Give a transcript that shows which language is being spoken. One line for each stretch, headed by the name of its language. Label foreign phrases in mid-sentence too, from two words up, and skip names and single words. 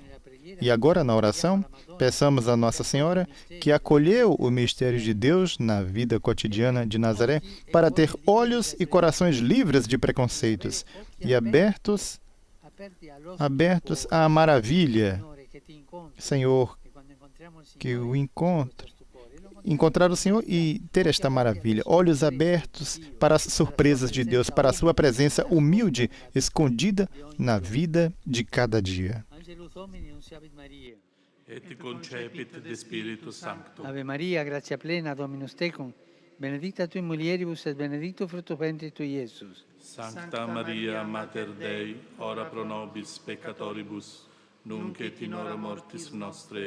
Portuguese: E agora, na oração, peçamos a Nossa Senhora, que acolheu o mistério de Deus na vida cotidiana de Nazaré, para ter olhos e corações livres de preconceitos e abertos à maravilha. Senhor, que o encontrar o Senhor e ter esta maravilha, olhos abertos para as surpresas de Deus, para a sua presença humilde, escondida na vida de cada dia.
Latin: Et concepit de Spiritus Sancto. Ave Maria, gratia plena, Dominus tecum, benedicta tui mulieribus et benedictus fructus ventris tui, Iesus. Sancta Maria, Mater Dei, ora pro nobis peccatoribus, nunc et in hora mortis nostre.